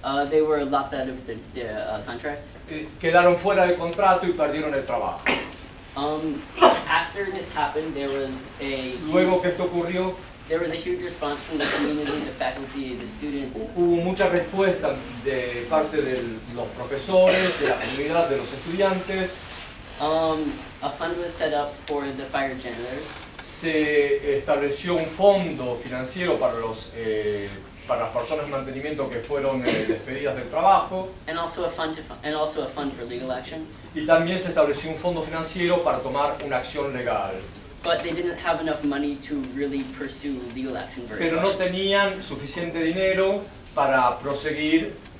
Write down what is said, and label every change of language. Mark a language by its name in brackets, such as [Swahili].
[English] They were locked out of the contract. [Spanish] Quedaron fuera del contrato y perdieron el trabajo. [English] After this happened, [Spanish] Luego que esto ocurrió, [English] there was a huge response from the community, the faculty, the students. [Spanish] Hubo mucha respuesta de parte de los profesores, de la comunidad, de los estudiantes. [English] A fund was set up for the fired janitors. [Spanish] Se estableció un fondo financiero para las personas de mantenimiento que fueron despedidas del trabajo. [English] And also a fund for legal action. [Spanish] Y también se estableció un fondo financiero para tomar una acción legal. [English] But they didn't have enough money to really pursue legal action very [Spanish] Pero no tenían suficiente dinero para proseguir.